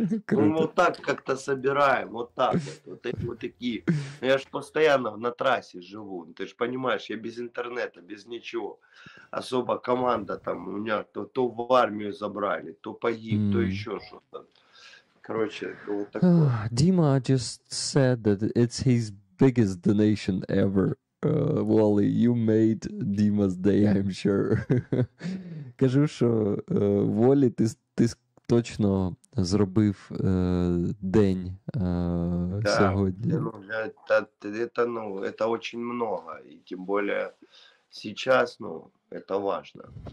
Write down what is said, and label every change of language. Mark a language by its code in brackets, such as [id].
[ru] Мы вот так как-то собираем, вот так вот такие. Я ж постоянно на трассе живу, ты же понимаешь, я без интернета, без ничего. Особо команда там, у меня то в армию забрали, то погиб, то еще что-то. Короче, вот такое. [en] Dima just said that it's his biggest donation ever. Wally, you made Dima's day, I'm sure. [uk] Кажу, що Wally, ти точно зробив день сьогодні. [ru] Это очень много, и тем более сейчас, это важно.